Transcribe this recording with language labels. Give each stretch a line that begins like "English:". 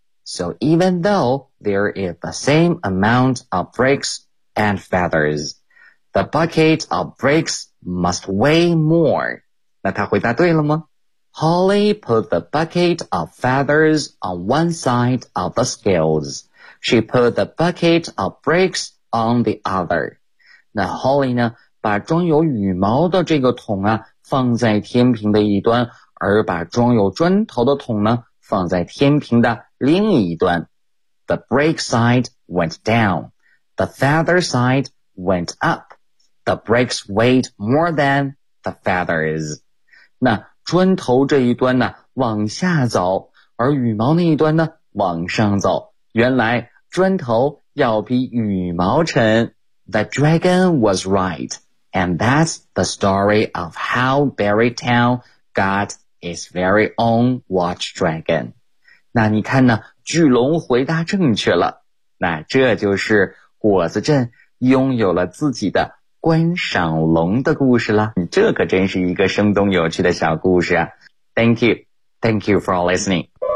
English: So even though there is the same amount of bricks and feathers, the bucket of bricks must weigh more.
Chinese: 那他回答对了吗？
English: Holly put the bucket of feathers on one side of the scales. She put the bucket of bricks on the other.
Chinese: 那 Holly 呢，把装有羽毛的这个桶啊放在天平的一端，而把装有砖头的桶呢放在天平的另一端。
English: The brick side went down. The feather side went up. The bricks weighed more than the feathers.
Chinese: 那砖头这一端呢往下走，而羽毛那一端呢往上走。原来砖头要比羽毛沉。
English: The dragon was right, and that's the story of how Berrytown got its very own watch dragon.
Chinese: 那你看呢，巨龙回答正确了，那这就是果子镇拥有了自己的观赏龙的故事啦。这可真是一个生动有趣的小故事啊。
English: Thank you for listening.